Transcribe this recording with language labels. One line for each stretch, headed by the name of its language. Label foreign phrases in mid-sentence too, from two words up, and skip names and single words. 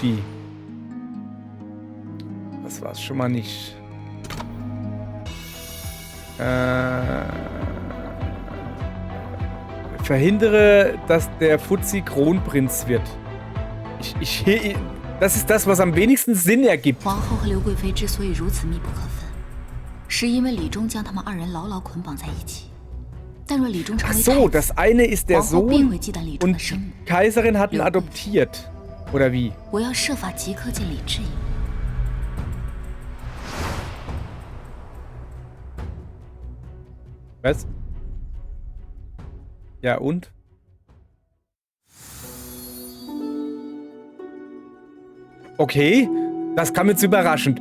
German: Guti. Das war's schon mal nicht. Verhindere, dass der Fuzzi Kronprinz wird. Das ist das, was am wenigsten Sinn ergibt.
Chinese: 皇后和刘贵妃之所以如此密不可分，是因为李忠将他们二人牢牢捆绑在一起。但若李忠成
German: Ach
Chinese: 为
German: so,
Chinese: 太
German: das
Chinese: 子，
German: eine ist der
Chinese: 皇后必
German: Sohn
Chinese: 会忌惮李忠
German: und
Chinese: 的生母。
German: die Kaiserin hat ihn adoptiert. Oder wie?
Chinese: 我要设法即刻见李治一面。
German: Was? Ja, und? Okay, das kam jetzt überraschend.